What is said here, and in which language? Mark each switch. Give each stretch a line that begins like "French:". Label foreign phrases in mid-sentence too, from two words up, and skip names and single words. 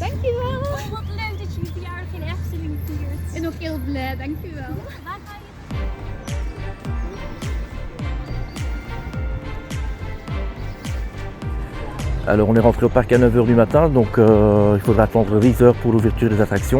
Dutch: Dankjewel. Oh, wat leuk dat je je verjaardag in Efteling viert. En ook heel blij, dankjewel. Waar ga je?
French: Alors on est rentré au parc à 9h du matin, donc il faudra attendre 10h pour l'ouverture des attractions.